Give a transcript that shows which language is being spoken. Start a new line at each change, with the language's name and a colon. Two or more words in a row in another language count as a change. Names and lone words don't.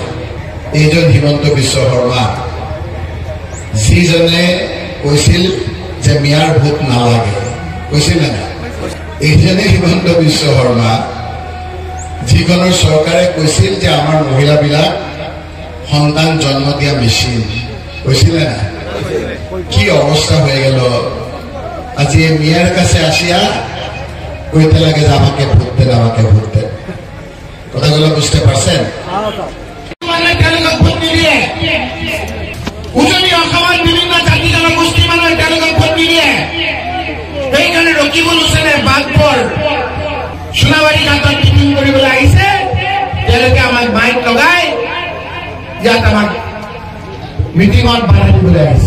Assamese: এইজন হিমন্ত বিশ্ব শৰ্মা, যিজনে কৈছিল যে মিয়াৰ ভোট নালাগে, কৈছিল না? এইজনে হিমন্ত বিশ্ব শৰ্মা, যিখনৰ চৰকাৰে কৈছিল যে আমাৰ মহিলাবিলাক সন্তান জন্ম দিয়া মেচিন, কৈছিল না? কি অৱস্থা হৈ গেল।
Bangla: আজি মিয়ার কাছে আসিয়া কইতে লাগে যে আমাকে ভোট দেন, আমাকে ভোট দেন। কথাগুলো বুঝতে পারছেন?
Assamese: উজনি অসমৰ বিভিন্ন জাতি জনগোষ্ঠী মানুহে তেওঁলোকক ভোট নিদিয়ে। সেইকাৰণে ৰকিবুল হুছেইনে বাঘবৰ সোণাবাৰী ঘাটত মিটিং কৰিবলৈ আহিছে। তেওঁলোকে আমাক মাইক লগাই ইয়াত আমাক মিটিঙত বাধা দিবলৈ আহিছে।